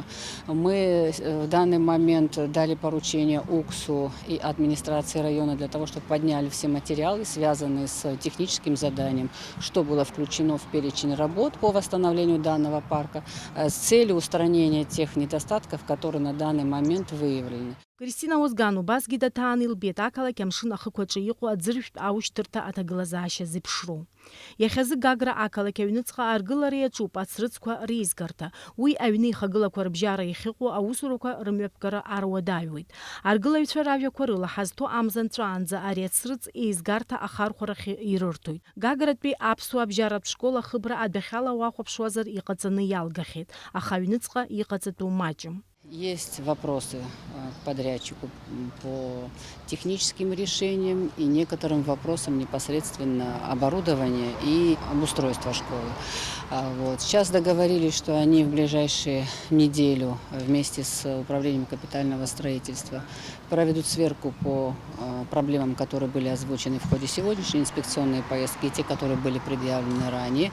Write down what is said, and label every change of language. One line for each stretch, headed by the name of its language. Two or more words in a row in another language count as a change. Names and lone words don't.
Russian: Мы в данный момент дали поручение УКСу и администрации района для того, чтобы подняли все материалы, связанные с техническим заданием, что было включено в перечень работ по восстановлению данного парка с целью устранения тех недостатков, которые на данный момент выявлены.
Abkhazian: Кристина Озган убасгьы даҭааны илбеит ақалақь амшын ахықәаҿы иҟоу аӡыржәтә аушьҭырҭа аҭагылазаашьа зеиԥшроу. Иахьазы Гагра ақалақь аҩныҵҟа аргылара иаҿуп ацрыҵқәа реизгарҭа. Уи аҩны ихагылақәа рыбжьара иахьыҟоу аусурақәа рымҩаԥгара аруадаҩуеит. Аргылаҩцәа ражәақәа рыла ҳазҭо амза нҵәаанӡа ари ацрыҵ еизгарҭа ахархәарахь ирырҭоит. Гагратәи аԥсуа абжьаратә школ ахыбра адәахьала уахәаԥшуазар иҟаҵаны иалгахьеит, аха аҩныҵҟа иҟаҵатәу маҷым.
Russian: Есть вопросы к подрядчику по техническим решениям и некоторым вопросам непосредственно оборудования и обустройства школы. Сейчас договорились, что они в ближайшую неделю вместе с управлением капитального строительства проведут сверку по проблемам, которые были озвучены в ходе сегодняшней инспекционной поездки, и те, которые были предъявлены ранее.